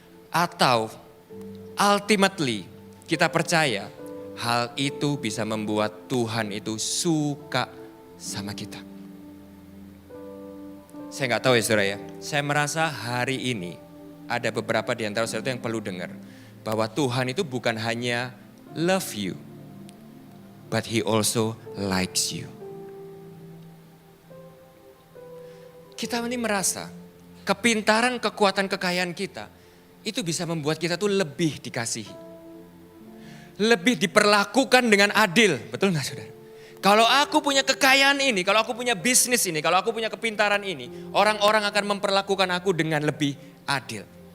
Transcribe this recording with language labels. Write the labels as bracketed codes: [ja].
[id] Atau ultimately kita percaya hal itu bisa membuat Tuhan itu suka sama kita. Saya gak tahu ya saudara ya, saya merasa hari ini ada beberapa di antara saudara yang perlu dengar. Bahwa Tuhan itu bukan hanya [en] love you, but He also likes you. [id] Kita ini merasa kepintaran, kekuatan, kekayaan kita itu bisa membuat kita tuh lebih dikasihi. Lebih diperlakukan dengan adil, betul gak saudara? Kalau aku punya kekayaan ini, kalau aku punya bisnis ini, kalau aku punya kepintaran ini, orang-orang akan memperlakukan aku dengan lebih adil.